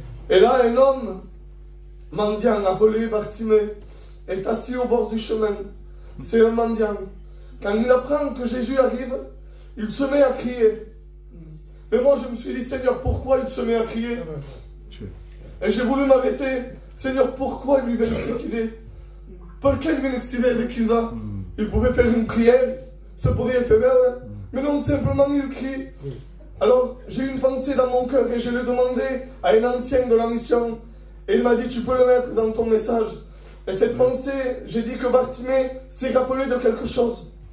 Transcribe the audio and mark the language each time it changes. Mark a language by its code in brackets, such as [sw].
[fr] Et là, un homme, mendiant, appelé Bartimée, est assis au bord du chemin. C'est un mendiant. Quand il apprend que Jésus arrive, il se met à crier. Mais moi, je me suis dit, Seigneur, pourquoi il se met à crier? Et j'ai voulu m'arrêter. Seigneur, pourquoi il lui vient cette idée? [it] Perché viene questa idea di chiusa? [fr] Il pouvait faire une prière, ça pourrait être faire, mais non, simplement il crie. Alors, j'ai eu une pensée dans mon cœur et je l'ai demandé à un ancien de la mission. Et il m'a dit, tu peux le mettre dans ton message. Et cette pensée, j'ai dit que Bartimée s'est rappelé de quelque chose.